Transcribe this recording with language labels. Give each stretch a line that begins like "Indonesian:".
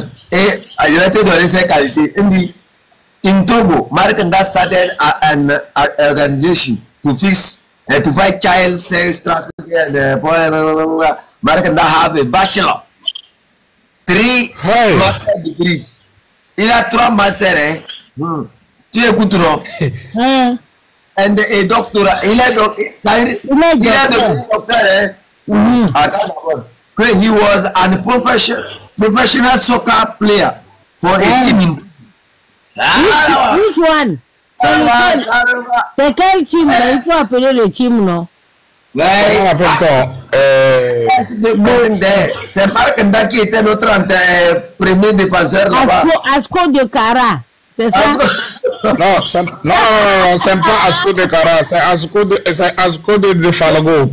French: Et je vais te donner ses qualités. Il dit,
English: in Togo, Mark Nda started an organization to fix to fight child sex trafficking. Mark Nda have a bachelor, 3 master degrees.
French: Il a 3 masters. Tu écoutes, non?
English: And a
French: doctorat. Il est docteur. Attends d'abord.
English: He was a professional soccer player for a team. Which one?
French: C'est quel team? Il faut appeler le team, non? C'est Mark Nda qui était notre premier défenseur là-bas. Asco de Cara, c'est ça? Non, c'est pas Asco de Cara, c'est Asco de Defalgo.